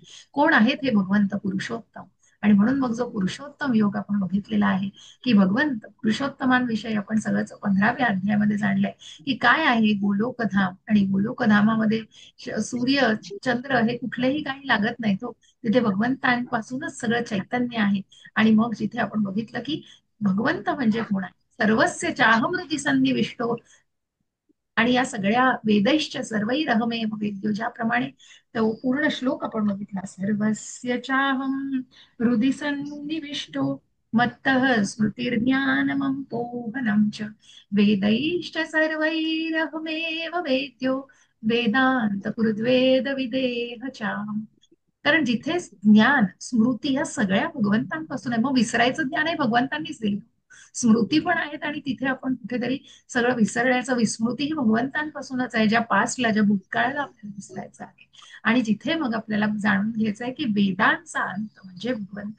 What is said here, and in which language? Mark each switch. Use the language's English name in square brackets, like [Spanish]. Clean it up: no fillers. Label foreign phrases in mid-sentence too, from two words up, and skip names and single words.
[Marathi] कोण आहेत हे भगवंत पुरुषोत्तम. आणि म्हणून मग जो पुरुषोत्तम योग आपण बघितलेला आहे की भगवंत पुरुषोत्तमांविषयी आपण सगळंच 15व्या अध्यायामध्ये जाणलंय की काय आहे गोलोकधाम. आणि गोलोकधामामध्ये सूर्य चंद्र हे कुठलेही काही लागत नाही. तो तिथे भगवंतांपासूनच सगळं चैतन्य आहे. आणि मग जिथे आपण बघितलं की भगवंत म्हणजे कोण आहे, [Sanskrit] सर्वस्य चाहमृती सन्निविष्टो. [Marathi] आणि या सगळ्या [Sanskrit] वेदैश्च सर्वैरहमेव वेद्यो, [Marathi] ज्याप्रमाणे तो पूर्ण श्लोक आपण बघितला, [Sanskrit] सर्वस्य चाहम हृदि सन्निविष्टो मत्तः स्मृतिर्ज्ञानमं पोहनं च वेदैश्च सर्वैरहमेव वेद्यो वेदांत कृद्वेद विदेह चाहम्. [Marathi] कारण जिथे ज्ञान स्मृती या सगळ्या भगवंतांपासून आहे, मग विसरायचं ज्ञान हे भगवंतांनीच दिलं. स्मृती पण आहेत आणि तिथे आपण कुठेतरी सगळं विसरण्याचं, विस्मृती ही भगवंतांपासूनच आहे, ज्या पास्टला, ज्या भूतकाळाला आपल्याला विसरायचं आहे. आणि जिथे मग आपल्याला जाणून घ्यायचं आहे की वेदांचा अंत म्हणजे भगवंत.